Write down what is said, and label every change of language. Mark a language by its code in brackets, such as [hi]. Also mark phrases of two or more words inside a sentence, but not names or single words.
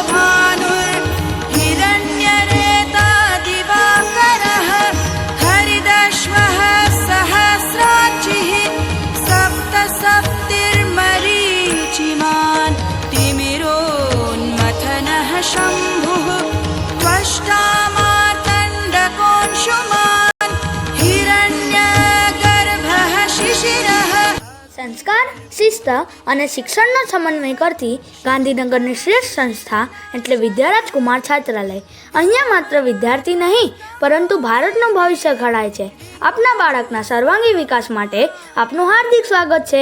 [sa] भानुर्हिरण्यरेता दिवाकरः हरिदश्वः सहस्राचिः सप्तसप्तिर्मरीचिमान् तिमिरोन्मथनः शम्भुः त्वष्टा मार्तण्डकोऽंशुमान् हिरण्यगर्भः शिशिरः। [gu] સંસ્કાર, શિસ્ત અને શિક્ષણનો સમન્વય કરતી ગાંધીનગરની શ્રેષ્ઠ સંસ્થા એટલે વિદ્યારાજકુમાર છાત્રાલય. અહીંયા માત્ર વિદ્યાર્થી નહીં પરંતુ ભારતનું ભવિષ્ય ઘડાય છે. આપના બાળકના સર્વાંગી વિકાસ માટે આપનું હાર્દિક સ્વાગત છે.